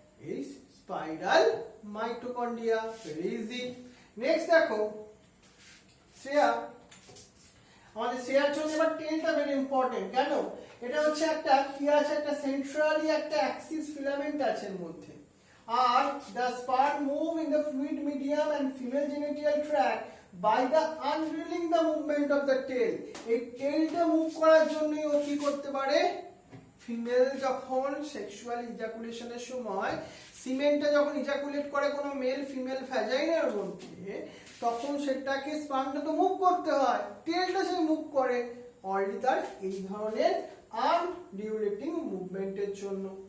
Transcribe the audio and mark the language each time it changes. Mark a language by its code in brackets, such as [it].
[bn] এই spiral mitochondria. Very easy. Next দেখো শ্রেয়া, আমাদের শ্রেয়ার জন্য এবার টেলটা ভেরি ইম্পর্টেন্ট। কেন? এটা হচ্ছে একটা কি আছে? একটা সেন্ট্রালি একটা অ্যাক্সিস ফিলামেন্ট আছে এর মধ্যে। আর [en] the sperm move in the fluid medium and female genital tract by the unreeling the movement of the tail. [bn] এই টেলটা মুভ করার জন্য ও কি করতে পারে? ফিমেল যখন সেক্সুয়াল ইজাকুলেশনের সময় সিমেন্টটা যখন ইজাকুলেট করে কোনো মেল ফিমেল ভ্যাজাইনার মধ্যে, তখন সেটাকে স্পার্মটা তো মুভ করতে হয়, টেলটা সে মুভ করে অলরেডি তার এই ধরনের আনডিউলেটিং মুভমেন্টের জন্য।